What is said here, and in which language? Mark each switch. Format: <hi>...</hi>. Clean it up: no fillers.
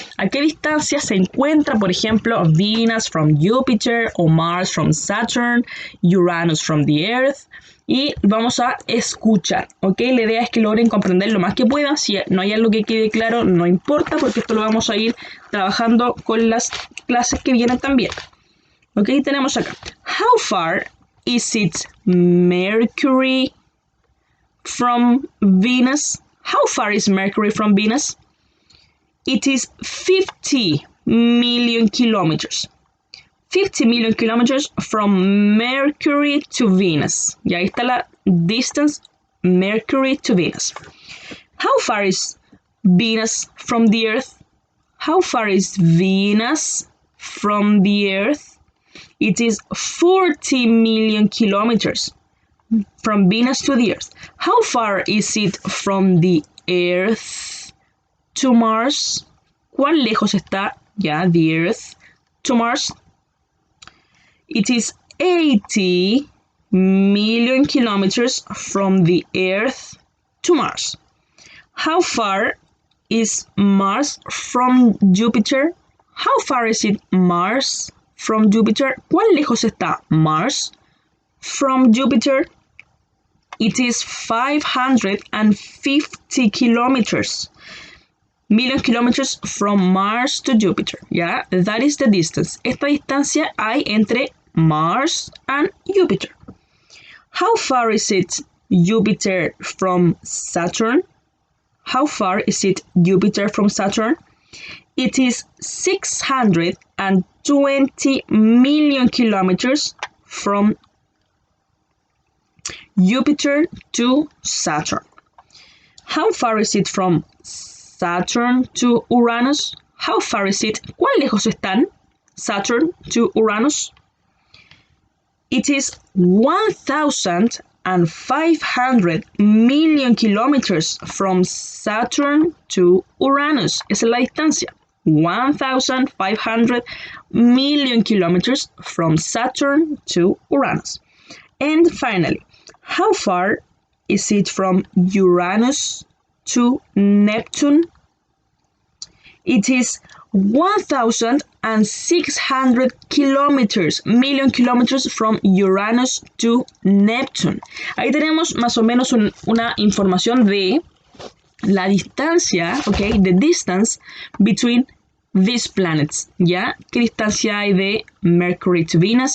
<es>¿A qué distancia se encuentra, por ejemplo,</es> <en>Venus from Jupiter</en> <es>o</es> <en>Mars from Saturn, Uranus from the Earth?</en> <es>Y vamos a escuchar, ¿ok? La idea es que logren comprender lo más que puedan. Si no hay algo que quede claro, no importa, porque esto lo vamos a ir trabajando con las clases que vienen también. Ok, tenemos acá.</es> <en>How far is it Mercury from Venus? How far is Mercury from Venus? It is 50 million kilometers. 50 million kilometers from Mercury to Venus.</en> <es>Y ahí está la</es> <en>distance Mercury to Venus. How far is Venus from the Earth? How far is Venus from the Earth? It is 40 million kilometers from Venus to the Earth. How far is it from the Earth to Mars?</en> <es>¿Cuán lejos está,</es> <en>the Earth, to Mars? It is 80 million kilometers from the Earth to Mars. How far is Mars from Jupiter? How far is it Mars from Jupiter?</en> <es>¿Cuán lejos está</es> <en>Mars from Jupiter? It is 550 kilometers. Million kilometers from Mars to Jupiter. Yeah, that is the distance.</en> <es>Esta distancia hay entre</es> <en>Mars and Jupiter. How far is it Jupiter from Saturn? How far is it Jupiter from Saturn? It is 620 million kilometers from Jupiter to Saturn. How far is it from Saturn to Uranus? How far is it?</en> <es>¿Cuán lejos están</es> <en>Saturn to Uranus? It is 1,500 million kilometers from Saturn to Uranus.</en> <es>Esa es la distancia.</es> <en>1,500 million kilometers from Saturn to Uranus. And finally, how far is it from Uranus to Neptune? It is 1,600 million kilometers from Uranus to Neptune.</en> <es>Ahí tenemos más o menos una información de la distancia,</es> <en>the distance between these planets,</en> <es>¿ya? ¿Qué distancia hay de</es> <en>Mercury to Venus?</en>